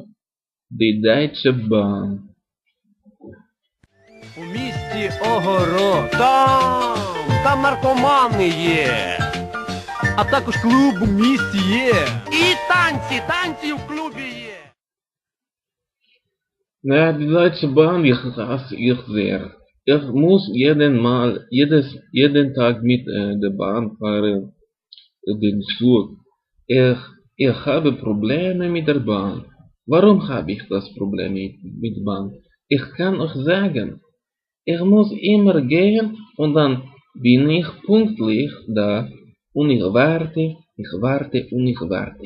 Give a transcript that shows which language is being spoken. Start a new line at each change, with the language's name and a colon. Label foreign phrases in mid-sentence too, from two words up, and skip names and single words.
German: Die Deutsche Bahn.
Ukrainian: У місті Огоро. Там наркомани є. А також клуб у місті є. І танці в клубі є.
German: Ja, die Deutsche Bahn, ich hasse ich sehr. Ich muss jeden Tag mit der Bahn fahren, den Zug. Ich habe Probleme mit der Bahn. Warum habe ich das Problem mit Bahn? Ich kann euch sagen, ich muss immer gehen und dann bin ich pünktlich da und ich warte.